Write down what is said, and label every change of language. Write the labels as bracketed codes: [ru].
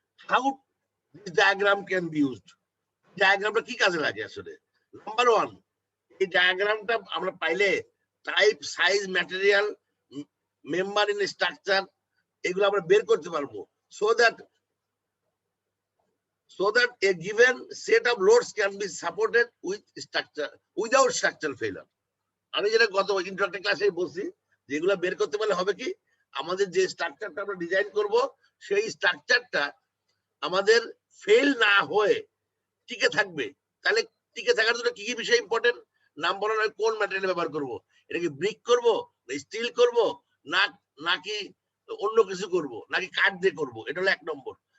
[en] How this diagram can be used. [bn] ডায়াগ্রামটা কি কাজে লাগে আসলে? নাম্বার 1, এই ডায়াগ্রামটা আমরা পাইলে type, size, material, member in structure, এগুলো আমরা বের করতে পারবো। [en] so that a given set of loads can be supported with structure without structural failure. [bn] আমি যেটা গত ইন্ট্রোডাক্টরি ক্লাসে বলছি, যেগুলো বের করতে পারলে হবে কি, আমাদের যে স্ট্রাকচারটা আমরা ডিজাইন করব সেই স্ট্রাকচারটা আমাদের ফেল না হয়ে টিকে থাকবে। তাহলে টিকে থাকার জন্য কি কি বিষয় ইম্পর্টেন্ট? নাম্বার 1, কোন ম্যাটেরিয়াল ব্যবহার করব, এটা কি ব্রিক করব না স্টিল করব নাকি অন্য কিছু করব নাকি কাঠ দিয়ে করব, এটা হলো 1 নম্বর।